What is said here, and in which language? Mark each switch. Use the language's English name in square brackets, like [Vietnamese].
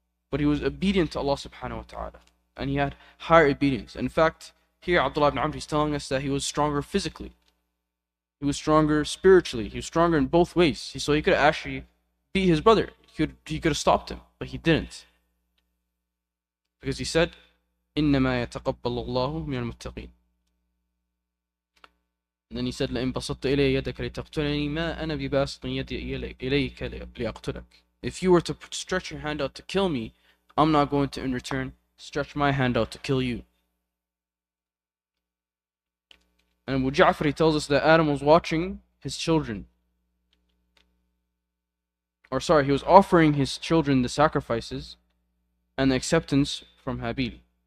[English] But he was obedient to Allah subhanahu wa ta'ala. And he had higher obedience. In fact, here Abdullah ibn Amr is telling us that he was stronger physically. He was stronger spiritually. He was stronger in both ways. So he could actually beat his brother. He could have stopped him, but he didn't. Because he said, [Arabic] إِنَّمَا يَتَقَبَّلُ اللَّهُ مِنَ الْمُتَّقِينَ. [English] And then he said, [Arabic] لَإِن بَسَطْتَ إِلَيَّ يَدَكَ لِتَقْتُلَنِي مَا أَنَا بِبَاسِطٍ يَدِي إِلَيْكَ لِأَقْتُلَكَ. [English] If you were to stretch your hand out to kill me, I'm not going to in return stretch my hand out to kill you. And Abu Ja'far tells us that Adam was watching his children. He was offering his children the sacrifices and the acceptance from Habil.